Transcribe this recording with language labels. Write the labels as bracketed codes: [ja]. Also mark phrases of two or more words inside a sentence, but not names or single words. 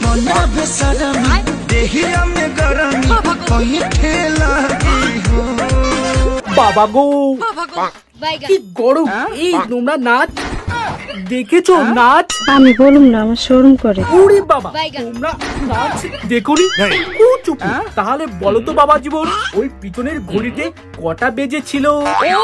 [bho] बना बेसरमी देहिया में गरमी कोई ठेला हो [bn] বাবা গো কি গরম এই তোমরা নাচ দেখেছো নাচ আমি বলুম না আমার শরম করে ওরে বাবা তোমরা নাচ দেখোনি ও চুপ তাহলে বলো তো বাবা জীবন ওই পিছনের ঘড়িতে কটা বেজেছিল ও